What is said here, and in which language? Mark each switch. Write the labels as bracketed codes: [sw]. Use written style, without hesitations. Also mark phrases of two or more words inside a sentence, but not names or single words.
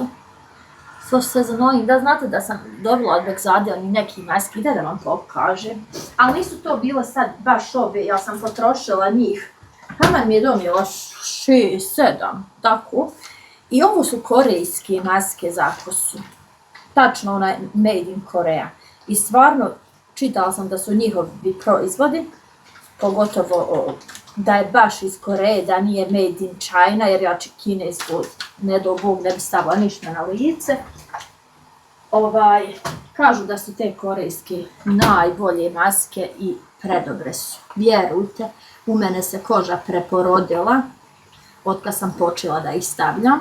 [bs] Što se zanojim, da znate da sam dobila od Begzade oni neki maski, da vam pokažem. Ali nisu to bile sad baš ove, ja sam potrošila njih. Hamar mi je donijela 6, 7, tako. I ovo su korejske maske za kosu. Tačno onaj [en] made in Korea. [bs] I stvarno, čitala sam da su njihovi proizvodi, pogotovo da je baš iz Koreje, da nije [en] made in China, [bs] jer ja kinesku, ne do Bog, ne bi stavila ništa na lice. Kažu da su te korejske najbolje maske i predobre su. Vjerujte, u mene se koža preporodila od kad sam počela da ih stavljam.